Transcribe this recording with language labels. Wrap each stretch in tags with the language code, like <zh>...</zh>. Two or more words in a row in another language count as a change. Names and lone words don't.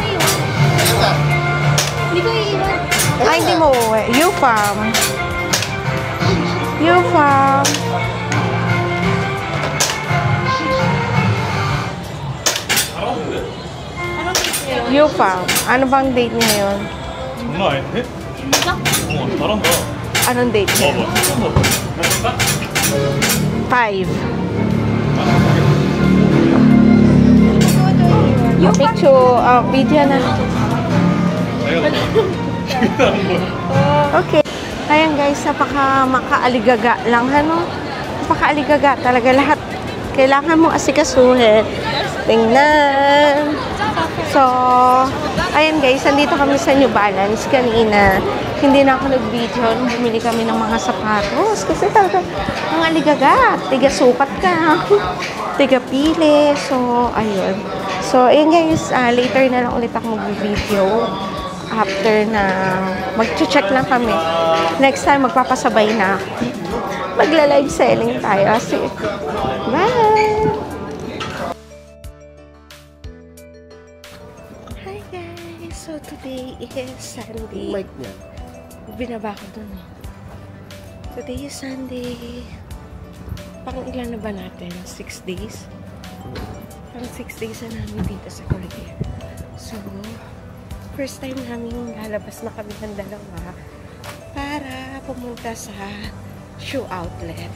<tl>Hindi ko iiwan. Ay, hindi mo uwi. U-Fam. U-Fam. Anong date niya yun? U-Fam. Ano bang date niya yun?</tl> <ko>장난 아닌데? 진짜? 잘한다.</ko> <tl>Anong date niya?</tl> <ko>뭐, 해볼까? 5.</ko> <en>Picture, video</en> <tl>na.</tl> <ko>내가 기다린 거야.</ko> <tl>Okay. Ayan guys, makaaligaga lang, ano? Napakaaligaga talaga lahat. Kailangan mong asikasuhin. Tingnan. So, ayan guys, nandito kami sa New Balance kanina. Hindi na ako nag-video nung bumili kami ng mga sapatos. Kasi talaga, mga ligaga. Tiga sukat ka. Tiga pili. So, ayun. So, ayan guys, later na lang ulit ako mag-video. After na mag-check lang kami. Next time, magpapasabay na ako. Magla-</tl> <en>live selling</en> <tl>tayo. Kasi, bye! Hi guys!</tl> <en>So today is Sunday.</en> <tl>Mic niya. Binaba ko dun eh.</tl> <en>Today is Sunday.</en> <tl>Parang ilan na ba natin? 6 days? Parang 6 days na namin dito sa Korea. So,</tl> <en>first time</en> <tl>namin lalabas na kami ng dalawa para pumunta sa</tl> <en>shoe outlet.</en>